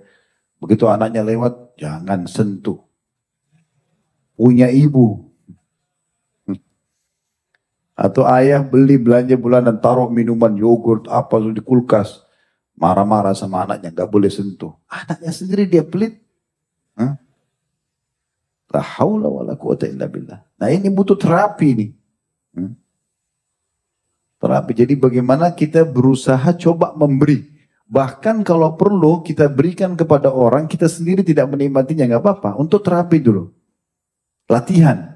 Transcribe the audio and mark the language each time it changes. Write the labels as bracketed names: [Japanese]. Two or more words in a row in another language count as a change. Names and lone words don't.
[Indonesian] Begitu anaknya lewat, jangan sentuh. Punya ibu. Atau ayah beli belanja bulanan, taruh minuman, yogurt, apa di kulkas. Marah-marah sama anaknya, gak boleh sentuh. Anaknya sendiri dia pelit. [Arabic] لا حول ولا قوة إلا بالله. [Indonesian] Nah ini butuh terapi nih. Terapi, jadi bagaimana kita berusaha coba memberi. Bahkan kalau perlu kita berikan kepada orang, kita sendiri tidak menikmatinya, gak apa-apa. Untuk terapi dulu. Latihan.